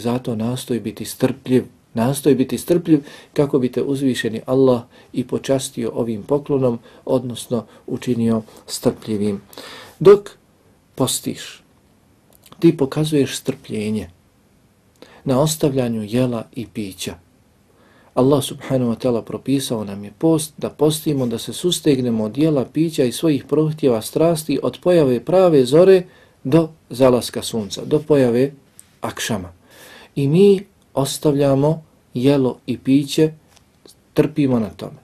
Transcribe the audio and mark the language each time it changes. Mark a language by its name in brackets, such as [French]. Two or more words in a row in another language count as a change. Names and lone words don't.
[Bosnian] Zato nastoj biti strpljiv. Nastoj biti strpljiv kako bi te uzvišeni Allah i počastio ovim poklonom, odnosno učinio strpljivim. Dok postiš, ti pokazuješ strpljenje na ostavljanju jela i pića. Allah [Arabic] سبحانه وتعالى [Bosnian] propisao nam je post, da postimo, da se sustegnemo od jela, pića i svojih prohtjeva strasti od pojave prave zore do zalaska sunca, do pojave akšama. I mi ostavljamo jelo i piće, trpimo na tome.